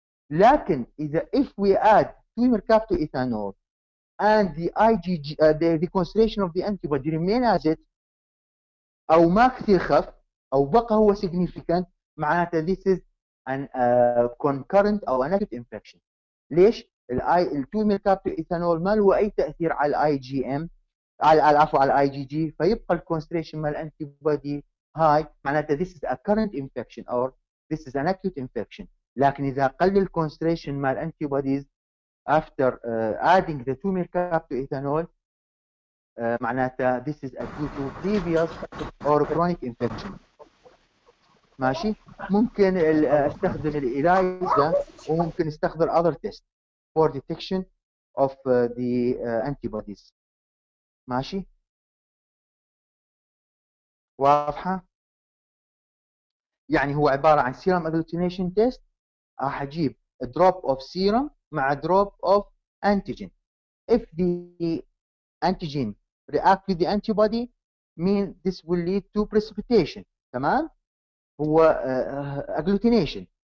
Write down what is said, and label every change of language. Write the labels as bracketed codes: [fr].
[en] لكن إذا if we add 2 mercapto ethanol and the IgG the concentration of the antibody remain as it [ar] أو ما كثير خف أو بقى هو [en] significant، معناته this is an concurrent أو an acute infection. [ar] ليش؟ ال 2 ميركابتو ايثانول ما له أي تأثير على الاي جي ام، عفوا على الاي جي جي، فيبقى الكونسنتريشن مال الانتي بودي هاي، معناته [en] this is a current infection or this is an acute infection. [ar] لكن إذا قل الكونسنتريشن مال الانتي بوديز [en] after adding the 2 mercapto ethanol معناته this is due to previous or chronic infection. [ar] ماشي. ممكن استخدم الإلايزا وممكن استخدم [en] other test for detection of the antibodies. [ar] ماشي. واضحة؟ يعني هو عبارة عن serum agglutination test، راح أجيب drop of serum مع drop of antigen. [en] If the antigen react with the antibody mean this will lead to precipitation. [ar] تمام؟ هو agglutination.